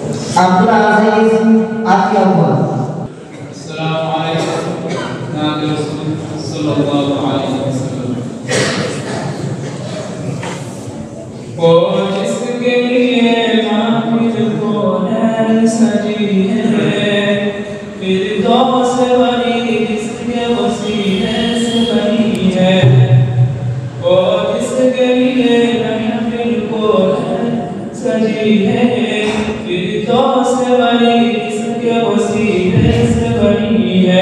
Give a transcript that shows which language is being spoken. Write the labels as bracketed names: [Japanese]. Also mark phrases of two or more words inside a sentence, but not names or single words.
[Arabic] Abdul Aziz Atyawar. السلام عليكم نبي رسول صلى الله عليه وسلم. [Hindi] वो जिसके लिए महफिल को नैन सजी है, फिरदौस वाली जिसके वसीले से बनी है। वो जिसके लिए महफिल को नैन सजी है, फिरदौस वाली जिसके वसीले से बनी है।